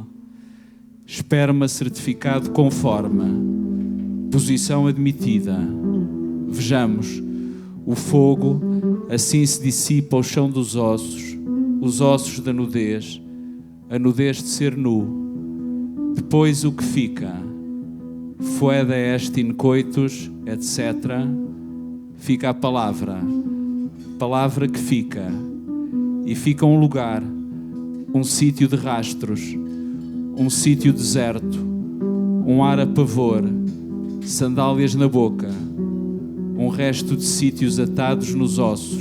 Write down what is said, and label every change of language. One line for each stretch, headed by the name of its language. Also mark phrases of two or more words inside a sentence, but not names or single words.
Portuguese: Esperma certificado com forma, posição admitida. Vejamos. O fogo, assim se dissipa ao chão dos ossos, os ossos da nudez, a nudez de ser nu. Depois o que fica?
Latin: Foeda est in coitus,
Portuguese: etc. Fica a palavra que fica. E fica um lugar, um sítio de rastros, um sítio deserto, um ar a pavor, sandálias na boca, um resto de sítios atados nos ossos.